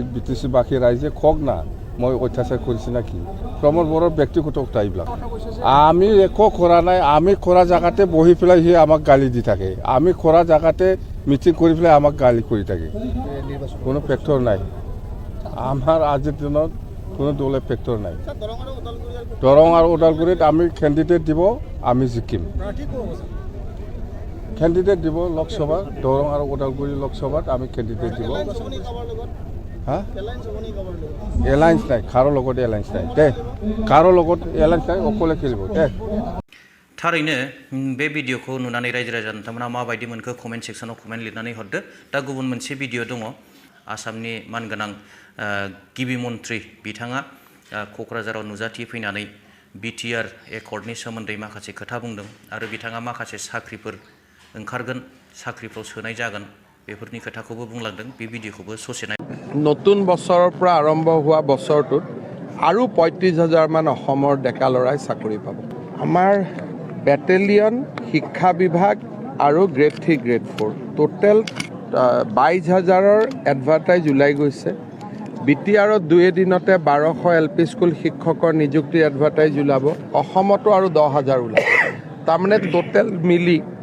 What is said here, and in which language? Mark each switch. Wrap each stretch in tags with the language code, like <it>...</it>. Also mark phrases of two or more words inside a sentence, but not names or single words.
<as>BTC বাকী ৰাইজে কওক না মই অত্যাচাৰ কৰিছে না কি প্ৰমোদ বড়োৰ ব্যক্তিগত কথা এইবিলাক আমি একো কৰা নাই আমি কৰা জেগাতে বহি পেলাই সি আমাক গালি দি থাকে আমি কৰা জেগাতে মিটিং কৰি পেলাই আমাক গালি কৰি থাকে কোনো ফেক্টৰ নাই আমাৰ আজিৰ দিনত কোনো দলে ফেক্টৰ নাই দৰং আৰু ওদালগুৰিত আমি কেণ্ডিডেট দিব আমি জিকিম কেণ্ডিডেট দিব লোকসভা দৰং আৰু ওদালগুৰি লোকসভাত আমি কেণ্ডিডেট দিব এলায়েন্স নাই কাৰো লগত এলায়েন্স নাই দে কাৰো লগত এলায়েন্স নাই অকলে খেলিব দে</as> <brx>थारैनो बे भिडिअखौ नुनानै रायजो राजा नोंथांमोना माबायदि मोनखो कमेन्ट सेक्सनाव कमेन्ट लिरनानै हरदो दा गुबुन मोनसे भिडिअ दङ आसामनि मानगोनां गिबि मन्थ्रि बिथाङा क'क्राझाराव नुजाथि फैनानै BTR एकर्डनि सोमोन्दै माखासे खोथा बुंदों आरो बिथाङा माखासे साख्रिफोर ओंखारगोन साख्रिफ्राव सोनाय जागोन बेफोरनि खोथाखौबो बुंलांदों बे भिडिअखौबो ससे नाय</brx> <as>নতুন বছৰৰ পৰা আৰম্ভ হোৱা বছৰটোত আৰু ৩৫,০০০ মান অসমৰ ডেকা ল'ৰাই চাকৰি পাব আমাৰ বেটেলিয়ন শিক্ষা বিভাগ আৰু গ্ৰেড 3 গ্ৰেড 4 টোটেল ২২,০০০ৰ এডভাৰটাইজ ওলাই গৈছে BTRত 2 দিনতে ১২০০ LP স্কুল শিক্ষকৰ নিযুক্তিৰ এডভাৰটাইজ ওলাব অসমতো আৰু ১০,০০০ ওলাব তাৰমানে টোটেল মিলি</as>